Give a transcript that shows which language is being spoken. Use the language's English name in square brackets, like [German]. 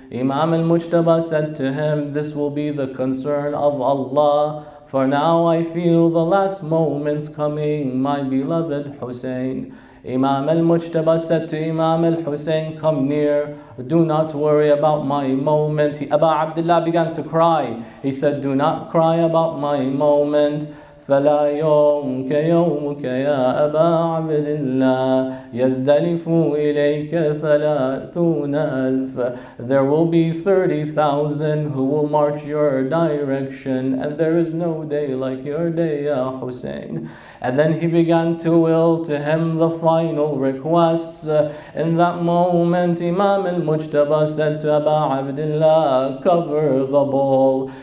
[English] Imam al-Mujtaba said to him, this will be the concern of Allah, for now I feel the last moments coming, my beloved Hussein. Imam al-Mujtaba said to Imam al-Hussein, come near, do not worry about my moment. Aba Abdullah began to cry. He said, do not cry about my moment. [Arabic] فلا يوم كيومك يا أبا عبد الله يزدلف إليك 30,000. [English] There will be 30,000 who will march your direction, and there is no day like your day, Ya Hussein. And then he began to will to him the final requests. In that moment, Imam al-Mujtaba said to Aba Abdullah, cover the ball.